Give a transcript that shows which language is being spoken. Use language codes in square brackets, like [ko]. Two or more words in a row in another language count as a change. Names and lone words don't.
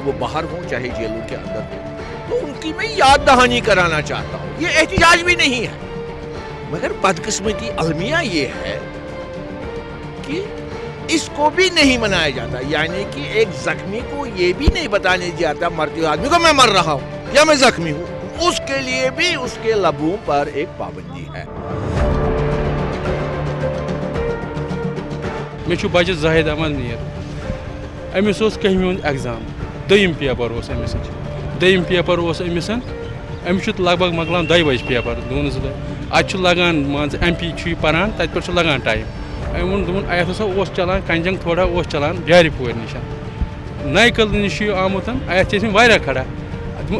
[ur] وہ باہر ہوں چاہے جیلوں کے اندر ہوں تو ان کی میں یاد دہانی کرانا چاہتا ہوں یہ احتجاج بھی نہیں ہے مگر بدقسمتی المیہ یہ ہے کہ اس کو بھی نہیں منایا جاتا یعنی کہ ایک زخمی کو یہ بھی نہیں بتانے جاتا مرتے ہوئے آدمی کو میں مر رہا ہوں یا میں زخمی ہوں اس کے لیے بھی اس کے لبوں پر ایک پابندی ہے [ks] مے چھُ بچہ زاہد احمد میٖر أمِس اوس کٔہمہِ ہُنٛد ایٚگزام دوٚیِم پیپر اوس أمِس دوٚیِم پیپر اوس أمِس أمِس چھُ [ur] لگ بگ [ks] مۄکلاوان 2 بجہِ پیپر 2 2 اَتہِ چھُ لگان مان ژٕ MP چھُ یہِ پران تَتہِ پٮ۪ٹھ چھُ لگان ٹایم أمۍ ووٚن دوٚپُن اَتھ ہسا اوس چلان کنجنگ تھوڑا اوس چلان ڈیرِ پورِ نِش نَیہِ قٕلہٕ نِش چھُ یہِ آمُت اَتھ چھِ ٲسمٕتۍ واریاہ کھڑا دوٚپُن